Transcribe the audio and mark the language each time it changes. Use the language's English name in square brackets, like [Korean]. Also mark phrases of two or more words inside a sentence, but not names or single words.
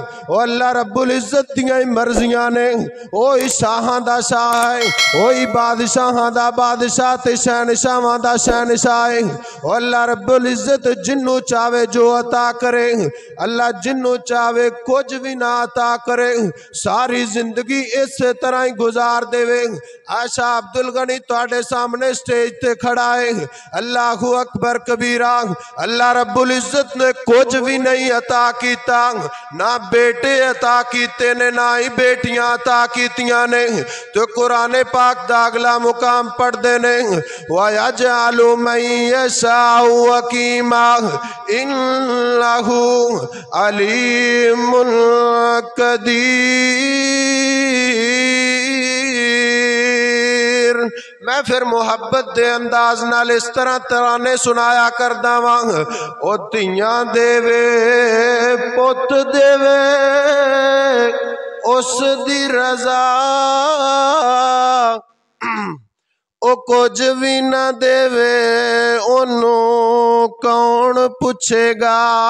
[Punjabi] او اللہ رب العزت دیاں مرضیاں نے، او ہی شاہاں دا شاہ ہے، او ہی بادشاہاں دا بادشاہ تے شہنشاہاں دا شہنشاہ ہے. او اللہ رب العزت جنہوں چاوے جو عطا کرے، اللہ جنہوں چاوے کچھ بھی نہ عطا کرے، ساری زندگی اس طرح ہی گزار دیوے. آشا عبدل غنی تہاڈے سامنے سٹیج تے کھڑا ہے. [Arabic] الله أكبر كبيرا. [Punjabi] اللہ رب العزت نے کچھ بھی نہیں عطا کیتا، نہ بیٹے عطا کیتے نے نہ ہی بیٹیاں عطا کیتیاں نے. تو قرآن پاک دا اگلا مقام پڑھدے نے, [Arabic] ويجعل من يشاء حكيما إنه عليم قدير. [Punjabi] میں پھر محبت دے انداز نال اس طرح ترانے سنایا کردا واں. او دھیاں دیوے پت دیوے اس دی رضا، او کچھ بھی نہ دیوے اونوں کون پچھے گا.